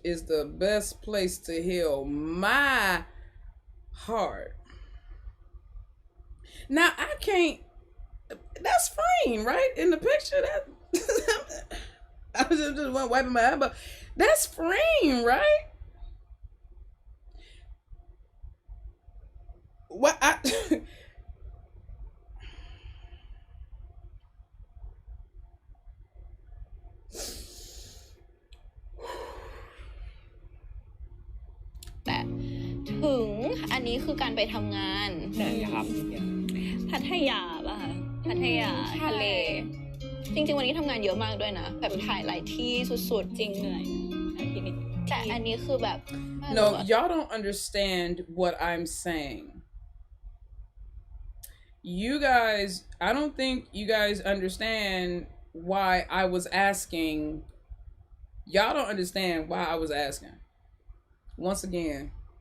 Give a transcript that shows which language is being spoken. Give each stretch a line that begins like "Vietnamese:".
English: It's the best place to heal my heart. Now, I can't, that's Freen, right? In the picture, that I was just wiping my eye, but that's Freen, right? What I
Thai: แต่ถึงอันนี้คือการไปทำงาน ไหนครับ พัทยาป่ะคะพัทยาทะเล จริงๆวันนี้ทำงานเยอะมากด้วยนะแบบถ่ายหลายที่สุดๆจริงเหนื่อยแต่อันนี้คือแบบ
English: No, y'all don't understand what I'm saying. You guys, I don't think you guys understand why I was asking. Y'all don't understand why I was asking. Once again.